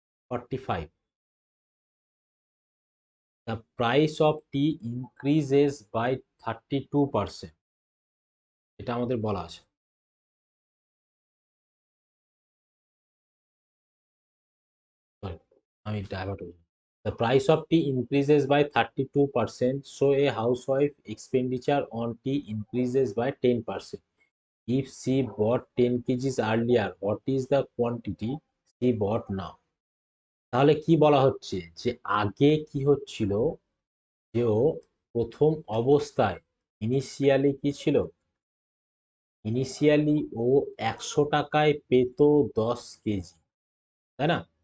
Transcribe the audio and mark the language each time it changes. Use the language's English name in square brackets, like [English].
[English] 45, the price of tea increases by 32%, [Bangla] এটা আমাদের বলা আছে। Sorry, আমি ডাইভার্ট হই। [English] The price of tea increases by 32%, so a housewife expenditure on tea increases by 10%. If she bought 10 kgs earlier, what is the quantity she bought now? [Bangla] তাহলে কি বলা হচ্ছে, যে আগে কি হচ্ছিল, যে ও প্রথম অবস্থায় ইনিশিয়ালি কি ছিল, ইনিশিয়ালি ও 100 টাকায় পেত 10 কেজি, তাই না।